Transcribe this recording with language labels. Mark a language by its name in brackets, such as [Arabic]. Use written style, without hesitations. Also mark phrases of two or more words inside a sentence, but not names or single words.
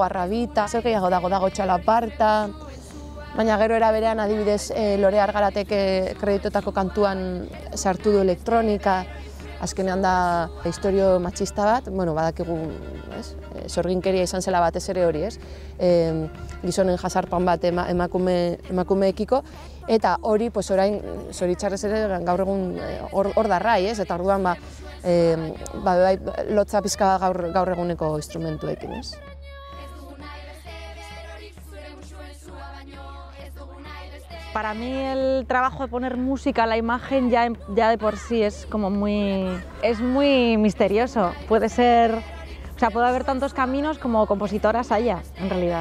[Basque] arrabita, zer gehiago dago txalaparta, baina gero era berean adibidez Lore Argaratek kreditotako kantuan sartu du elektronika, azkenean da historio matxista bat, badakigu, sorginkeria izan zela batez ere hori, gizonen jasarpan bat emakumeekiko, eta hori orain zoritxarrez ere gaur egun hor darrai, eta orduan lotza pizka gaur eguneko instrumentuekin, ez? [Spanish] Para mí el trabajo de poner música a la imagen ya de por sí es muy misterioso. Puede haber tantos caminos como compositoras haya, en realidad.